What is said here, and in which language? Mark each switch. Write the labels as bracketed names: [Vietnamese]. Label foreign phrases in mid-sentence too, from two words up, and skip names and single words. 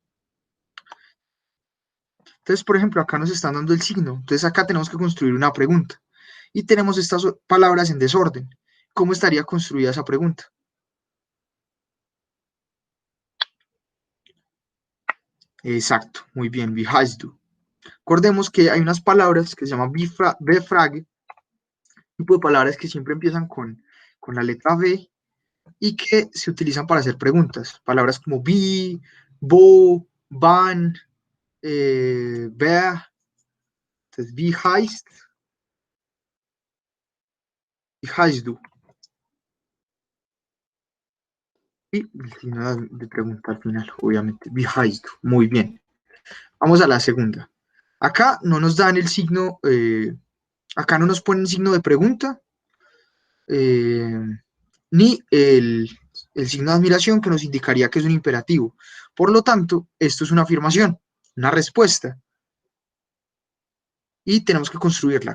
[Spanish] Entonces, por ejemplo, acá nos están dando el signo. Entonces, acá tenemos que construir una pregunta. Y tenemos estas palabras en desorden. ¿Cómo estaría construida esa pregunta? Exacto, muy bien, [German] wie heißt du? [Spanish] Recordemos que hay unas palabras que se llaman B-frage, tipo de palabras que siempre empiezan con la letra B y que se utilizan para hacer preguntas. Palabras como [German] wie, wo, wann, wer. Entonces, wie heißt du? [Spanish] Y el signo de pregunta al final, obviamente. [German] Wie heißt du? [Spanish] Muy bien. Vamos a la segunda. Acá no nos dan el signo, acá no nos ponen signo de pregunta, eh, ni el signo de admiración que nos indicaría que es un imperativo. Por lo tanto, esto es una afirmación, una respuesta, y tenemos que construirla.